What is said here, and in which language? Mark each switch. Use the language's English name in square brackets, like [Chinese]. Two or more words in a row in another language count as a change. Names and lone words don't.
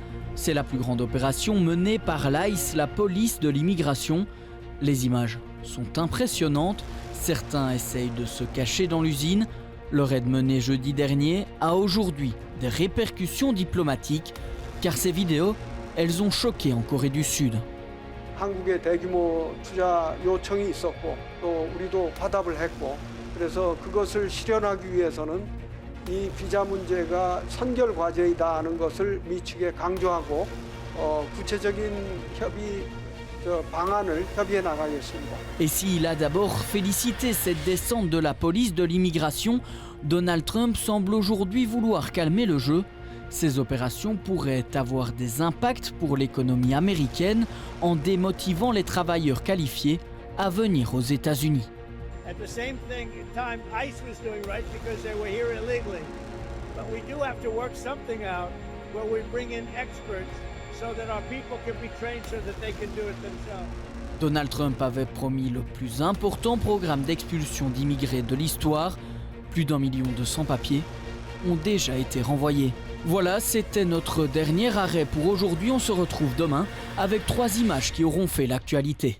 [French] C'est la plus grande opération menée par l'ICE, la police de l'immigration. Les images sont impressionnantes. Certains essayent de se cacher dans l'usine. Le raid mené jeudi dernier a aujourd'hui des répercussions diplomatiques, car ces vidéos, elles ont choqué en Corée du Sud. [Korean] 한국의 대규모 투자 요청이 있었고 또 우리도 화답을 했고 그래서 그것을 실현하기 위해서는 이 비자 문제가 선결 과제이다 하는 것을 미측에 강조하고 구체적인 협의 방안을 협의해 나가겠습니다. [French] Et s'il a d'abord félicité cette descente de la police de l'immigration, Donald Trump semble aujourd'hui vouloir calmer le jeu. Ces opérations pourraient avoir des impacts pour l'économie américaine en démotivant les travailleurs qualifiés à venir aux États-Unis. [English] At the same time, ICE was doing right because they were here illegally. But we do have to work something out where we bring in experts so that our people can be trained so that they can do it themselves. [French] Donald Trump avait promis le plus important programme d'expulsion d'immigrés de l'histoire. Plus d'1 million de sans-papiers ont déjà été renvoyés. Voilà, c'était notre dernier arrêt pour aujourd'hui. On se retrouve demain avec 3 images qui auront fait l'actualité.